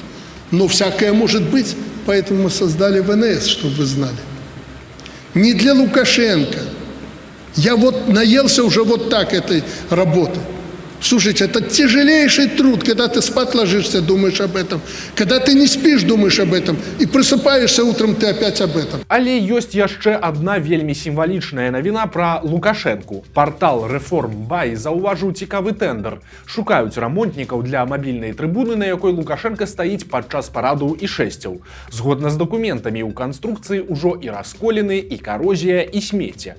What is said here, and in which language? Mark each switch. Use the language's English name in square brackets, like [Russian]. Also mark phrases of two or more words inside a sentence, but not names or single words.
[Russian] Но всякое может быть, поэтому мы создали ВНС, чтобы вы знали. Не для Лукашенко. Я вот наелся уже вот так этой работы. Слушайте, это тяжелейший труд, когда ты спать ложишься, думаешь об этом, когда ты не спишь, думаешь об этом, и просыпаешься утром, ты опять об этом. [Belarusian] Але ёсць яшчэ адна вельмі сімвалічная навіна пра Лукашэнку. Партал Reform.by заўважыў цікавы тэндэр. Шукаюць рамонтнікаў для мабільнай трыбуны, на якой Лукашенко стаіць падчас параду і шэсцяў. Згодна з дакументамі, у канструкцыі ўжо і расколіны, і карозія, і смецце.